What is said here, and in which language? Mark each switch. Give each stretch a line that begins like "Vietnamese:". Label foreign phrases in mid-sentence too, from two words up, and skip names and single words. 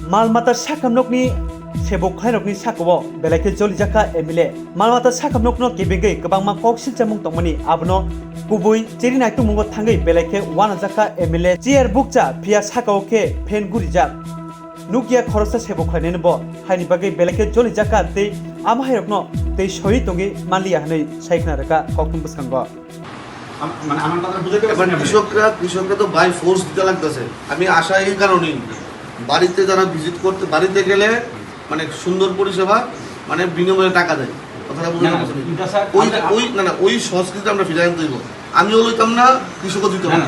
Kok Borok: Malmata Sakhamnogni Sebukrokni Sakhawo Belake Jolijakkha MLA Malmata Sakhamnogno Kibenge Kabangma Kok Silchamung Tongmani Abno Kubui Chirina Tumungo Thangwi Belake Jolijakkha MLA Chier Bukcha Pia Sakhawo ke Fen Gurijak Nugui Khorosa Sebukrokni Bo Haini Bage Belake Jolijakkha Te Amahirokno Te Shoi Tongi Manliya Hanai Saikna Raka Koktum Buskango
Bangla: মানে আমার কথা বুঝাতে পারছেন কৃষকরা তো বাই ফোর্স দিতে লাগতেছে আমি আশা এই কারণেই বাড়িতে যারা ভিজিট করতে বাড়িতে গেলে মানে সুন্দর পরিষেবা মানে বিনিময়ে টাকা দেয় কথাটা বুঝতে পারছেন ওই না ওই সংস্কৃতি আমরা ফিরে আনতে দিব আমিও লইতাম না কৃষকও দিতে না